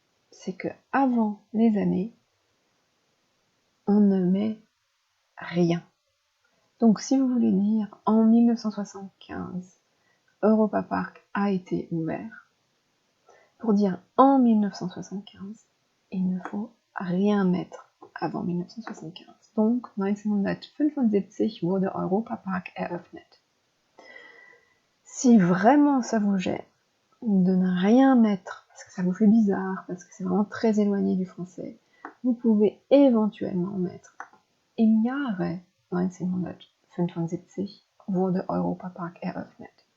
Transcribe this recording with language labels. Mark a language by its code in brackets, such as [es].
[fr] C'est que avant les années, on ne met rien. Donc si vous voulez dire en 1975, Europa Park a été ouvert, pour dire en 1975, il ne faut rien mettre avant 1975. Donc [de] 1975 wurde Europa Park eröffnet. [fr] Si vraiment ça vous gêne de ne rien mettre, parce que ça vous fait bizarre, parce que c'est vraiment très éloigné du français, vous pouvez éventuellement mettre [de] Im Jahre 1975 wurde Europa Park eröffnet.